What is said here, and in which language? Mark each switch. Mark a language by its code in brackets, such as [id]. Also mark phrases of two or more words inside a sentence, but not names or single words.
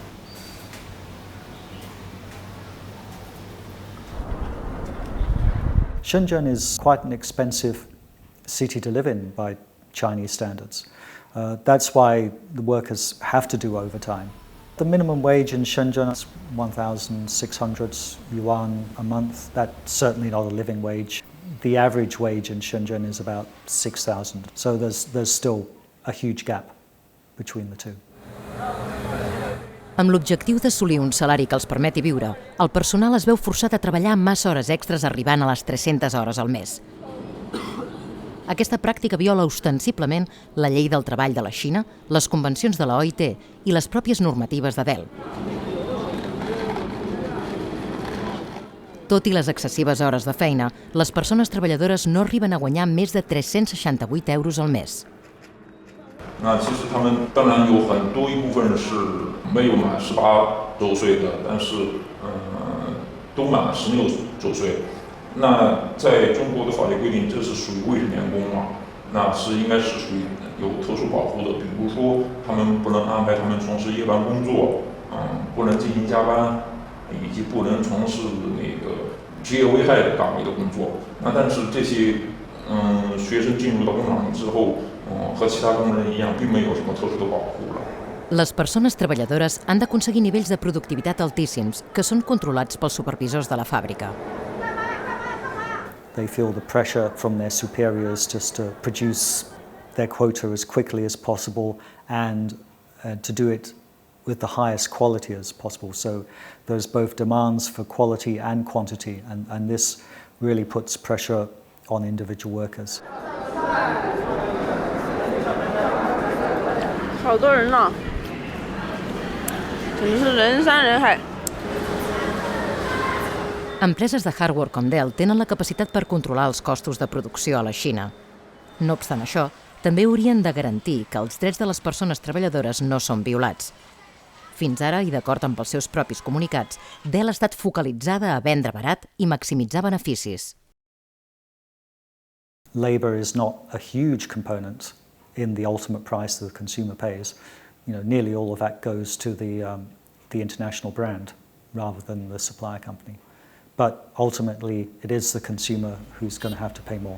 [en] Shenzhen is quite an expensive city to live in by Chinese standards. That's why the workers have to do overtime. The minimum wage in Shenzhen is 1,600 yuan a month. That's certainly not a living wage. The average wage in Shenzhen is about 6,000. So there's still a huge gap between the two. [ca] Amb l'objectiu d'assolir un salari que els permeti viure, el personal es veu forçat a treballar massa hores extres arribant a les 300 hores al mes. Aquesta pràctica viola ostensiblement la llei del treball de la Xina, les convencions de la OIT i les pròpies normatives de Dell. Tot i les excessives hores de feina, les persones treballadores no arriben a guanyar més de 368 euros al mes. [zh] 那其实他们当然有很多一部分是没有满18周岁的，但是都满了16周岁。那在中国的法律规定，这是属于未成年工嘛？那是应该是属于有特殊保护的，比如说他们不能安排他们从事夜班工作，不能进行加班，以及不能从事那个职业危害的岗位的工作。那但是这些学生进入到工厂里之后，和其他工人一样，并没有什么特殊的保护了。 [ca] Les persones treballadores han d'aconseguir nivells de productivitat altíssims que són controlats pels supervisors de la fàbrica. [en] They feel the pressure from their superiors just to produce their quota as quickly as possible and to do it with the highest quality as possible. So there's both demands for quality and quantity, and this really puts pressure on individual workers. [zh] 好多人呢，真是人山人海。 [ca] Empreses de hardware com Dell tenen la capacitat per controlar els costos de producció a la Xina. No obstant això, també haurien de garantir que els drets de les persones treballadores no són violats. Fins ara, i d'acord amb els seus propis comunicats, Dell ha estat focalitzada a vendre barat i maximitzar beneficis. [en] Labour is not a huge component in the ultimate price that the consumer pays. Nearly all of that goes to the international brand rather than the supplier company. But ultimately, it is the consumer who's going to have to pay more.